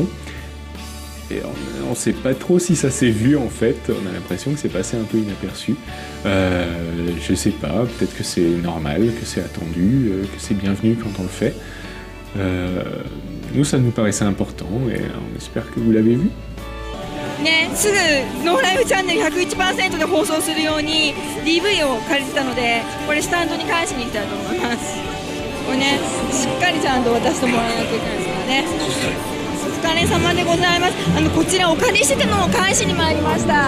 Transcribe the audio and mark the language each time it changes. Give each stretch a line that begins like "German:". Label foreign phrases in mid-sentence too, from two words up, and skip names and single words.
French: Et on ne sait pas trop si ça s'est vu en fait, on a l'impression que c'est passé un peu inaperçu. Je sais pas, peut-être que c'est normal, que c'est attendu, que c'est bienvenu quand on le fait. Nous, ça nous paraissait important et on espère que vous l'avez vu.
Japanese: ね、すぐノーライフチャンネル 101% で放送するように DV を借りてたので、これスタンドに返しに行きたいと思います。これね、しっかりちゃんと渡してもらわなきゃいけないですからね。お疲れ様でございます。こちらお借りしてたのを返しに参りました。